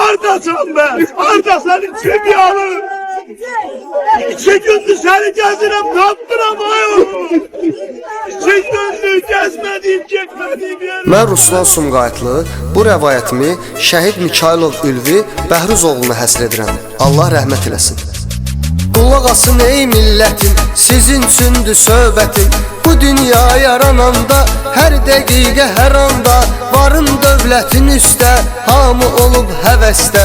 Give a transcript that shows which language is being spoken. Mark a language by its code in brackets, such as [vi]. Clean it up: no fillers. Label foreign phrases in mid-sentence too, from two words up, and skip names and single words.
[tr] olacağım ben. Arda senin çekiyanı. 2 gündür seni gezdirem, kaptıram ayol. 2 gündür gezmediğim, çekmediğim yer. [az] Mən Ruslan Sumqayıtlı, bu rəvayətimi Şəhid Mikhailov Ülvi Bəhruz oğluna həsr edirəm. Allah rəhmət eləsin. Qulaq asın ey millətim, sizin üçündür söhbətim. Bu dünya yarananda, hər dəqiqə, hər anda varım dövlətin üstə, hamı olub həvəstə.